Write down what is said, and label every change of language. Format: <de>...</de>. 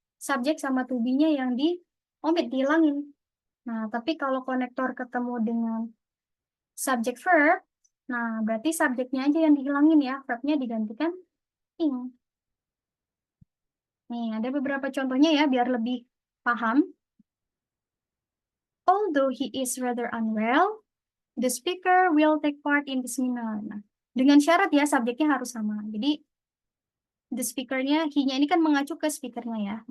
<id>subjek sama to be-nya yang di omit, dihilangin. Nah, tapi kalau konektor ketemu dengan subjek verb, nah berarti subjeknya aja yang dihilangin ya, verbnya digantikan ing. Nih, ada beberapa contohnya ya, biar lebih paham.</id> <en>Although he is rather unwell, the speaker will take part in the seminar.</en> <id>Nah, dengan syarat ya, subjeknya harus sama. Jadi, the speaker-nya, he-nya ini kan mengacu ke speaker-nya ya.</id>